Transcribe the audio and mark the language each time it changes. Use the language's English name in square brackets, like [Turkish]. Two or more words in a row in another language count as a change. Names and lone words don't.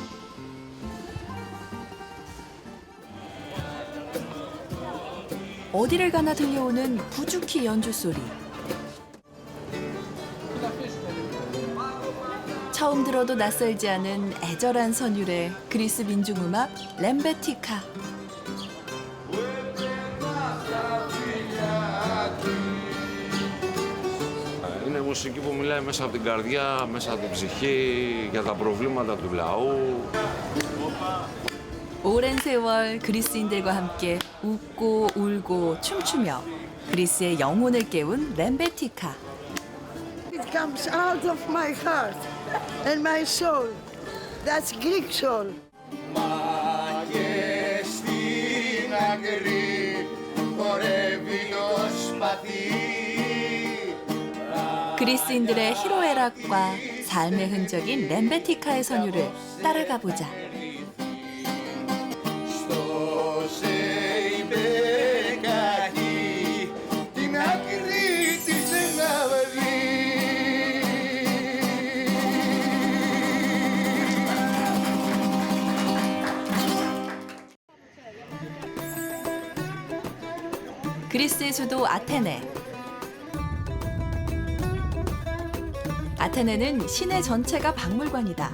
[Korean] 어디를 가나 들려오는 부주키 연주 소리. 처음 들어도 낯설지 않은 애절한 선율의 그리스 민중음악 렘베티카. [Greek] Είναι μουσική που μιλάει μέσα από την καρδιά, μέσα από την ψυχή, για τα προβλήματα του λαού. [Korean] 오랜 세월 그리스인들과 함께 웃고 울고 춤추며 그리스의 영혼을 깨운 렘베티카. [English] It comes out of my heart and my soul. That's Greek soul. [Greek] Μα και στην άκρη χορεύει το σπαθί. [Korean] 그리스인들의 희로애락과 삶의 흔적인 렘베티카의 선율을 따라가 보자. [Greek] Στο Σεϊμπεκάκι την άκρη της να βρει. [Korean] 그리스의 수도 아테네. 아테네는 시내 전체가 박물관이다.